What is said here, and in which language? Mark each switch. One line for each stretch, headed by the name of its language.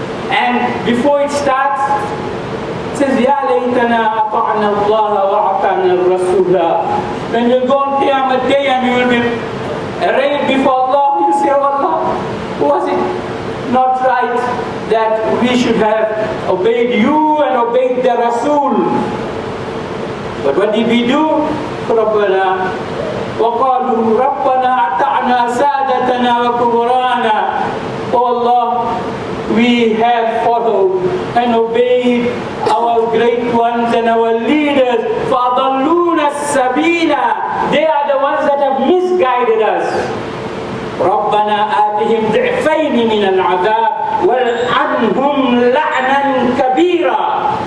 English: And before it starts, it says,
Arabic: Ya laytana ata'na Allah wa ata'na al-Rasulah.
English: When you go on Qiyamah Day and you will be arraigned before Allah, you say, oh Allah, was it not right that we should have obeyed you and obeyed the Rasul? But what did we do?
Arabic: ربنا وقالوا ربنا أطعنا سادتنا وكبرانا.
English: Oh Allah, we have followed and obeyed our great ones and our leaders.
Arabic: فَأَضَلُّونَ السَّبِيلَ.
English: They are the ones that have misguided us.
Arabic: رَبَّنَا آتِهِمْ ضِعْفَيْنِ مِنَ الْعَذَابِ وَالْعَنْهُمْ لَعْنًا كَبِيرًا.